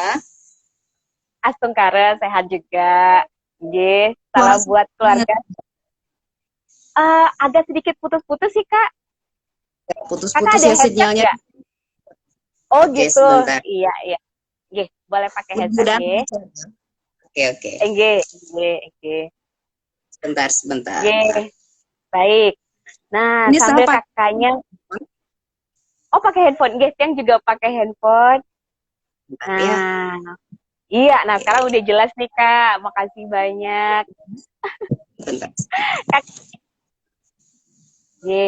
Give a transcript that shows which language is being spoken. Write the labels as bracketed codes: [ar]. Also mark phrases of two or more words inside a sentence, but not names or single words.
[id] Astungkare, sehat juga. Nggih, salam buat keluarga. Agak sedikit putus-putus sih Kak. Putus-putus ya sinyalnya. Gak? Oh oke, gitu. Sebentar. Iya. Nggih, boleh pakai headset nggih. Oke. Nggih. Sebentar. Nggih. Baik. Nah, ini sambil kakaknya pakai handphone. Nggih, yang juga pakai handphone. Nah. Iya, nah sekarang udah jelas nih Kak. Makasih banyak. Bentar. Kak. Nggih.